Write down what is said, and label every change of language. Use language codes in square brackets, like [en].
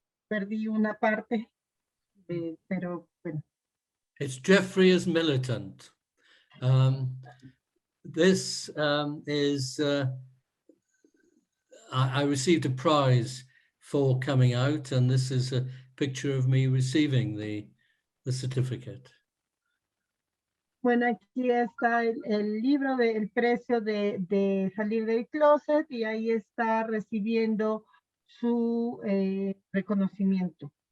[es] Perdí una parte, pero bueno. [en] It's Jeffrey as militant. This is, I received a prize for coming out, and this is a picture of me receiving the certificate. [es] Bueno, aquí está el libro del precio de salir del closet y ahí está recibiendo su reconocimiento.